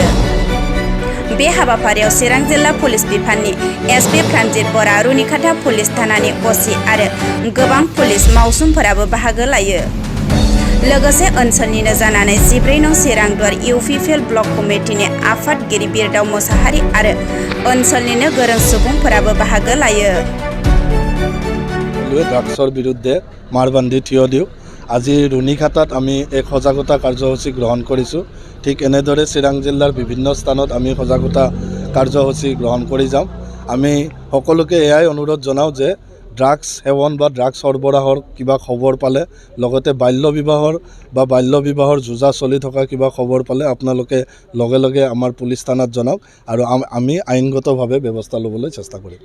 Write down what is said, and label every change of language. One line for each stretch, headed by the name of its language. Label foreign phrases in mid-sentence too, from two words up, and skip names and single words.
Bodo: बे हाबाफारियाव चिरां जिल्ला पुलिस बिफाननि एसपि प्रानजित बरा, रुनिखाता पुलिस थानानि असि आरो गोबां पुलिस मावसुमफोराबो बाहागो लायो। लोगोसे ओनसोलनिनो जानानै 14 नं चिरां दुवार इउ.प ब्लक कमिटिनि आफादगिरि बिरदाव मोसाहारि आरो ओनसोलनिनो गोरों सुबुंफोराबो बाहागो लायो।
Assamese: ড্ৰাগছৰ বিৰুদ্ধে মাৰ বান্ধি থিয় দিওঁ। আজি ৰুনিখাতাত আমি এক সজাগতা কাৰ্যসূচী গ্ৰহণ কৰিছোঁ। ঠিক এনেদৰে চিৰাং জিলাৰ বিভিন্ন স্থানত আমি সজাগতা কাৰ্যসূচী গ্ৰহণ কৰি যাম। আমি সকলোকে এয়াই অনুৰোধ জনাওঁ যে ড্ৰাগছ সেৱন বা ড্ৰাগছ সৰবৰাহৰ কিবা খবৰ পালে, লগতে বাল্য বিবাহৰ যুঁজা চলি থকা কিবা খবৰ পালে আপোনালোকে লগে লগে আমাৰ পুলিচ থানাত জনাওক আৰু আমি আইনগতভাৱে ব্যৱস্থা ল'বলৈ চেষ্টা কৰিম।